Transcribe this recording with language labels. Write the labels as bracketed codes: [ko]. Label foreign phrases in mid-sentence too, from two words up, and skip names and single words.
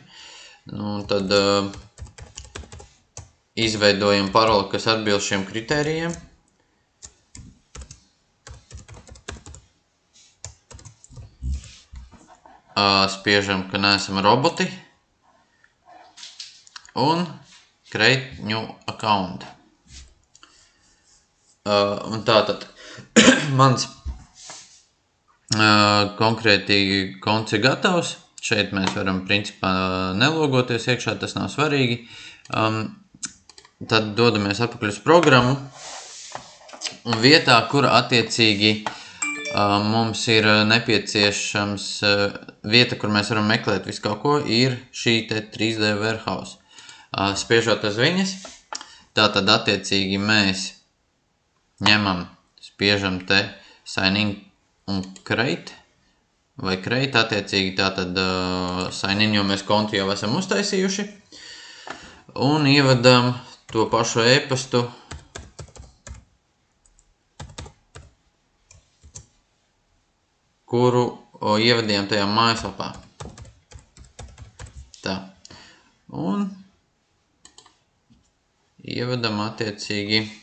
[lv] Nu, tad izveidojam paroli, kas atbilst šiem kritērijiem. Spiežam, ka neesam roboti un [en] create new account. [lv] Un tātad mans konkrēti konts ir gatavs. Šeit mēs varam principā nelogoties iekšā, tas nav svarīgi. Tad dodamies atpakaļ uz programmu un vietā, kur attiecīgi mums ir nepieciešams vieta, kur mēs varam meklēt visu kaut ko, ir šī te 3D warehouse. Spiežot uz viņas, tātad attiecīgi mēs ņemam, spiežam te [en] sign in [lv] un create, vai create attiecīgi tātad [en] sign in, [lv] jo mēs kontu jau esam uztaisījuši, un ievadam to pašu e-pastu, kuru ievadījām tajā mājaslapā. Tā. Un ievadam attiecīgi.